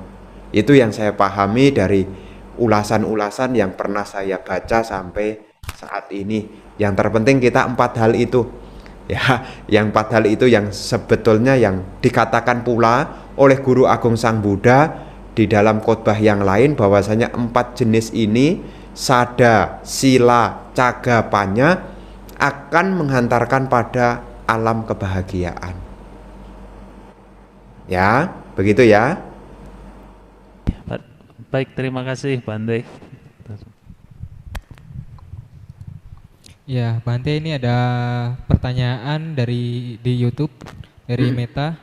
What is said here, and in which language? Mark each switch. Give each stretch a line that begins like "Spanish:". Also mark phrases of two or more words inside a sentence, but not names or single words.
Indonesian: Itu yang saya pahami dari ulasan-ulasan yang pernah saya baca sampai saat ini. Yang terpenting kita 4 hal itu. Ya, yang 4 hal itu yang sebetulnya yang dikatakan pula oleh Guru Agung Sang Buddha di dalam khotbah yang lain, bahwasanya 4 jenis ini,
Pali: sada, sila, caga, panya,
Indonesian: akan menghantarkan pada alam kebahagiaan. Ya, begitu ya. Baik, terima kasih Bante. Ya, Bante, ini ada pertanyaan di YouTube dari Meta.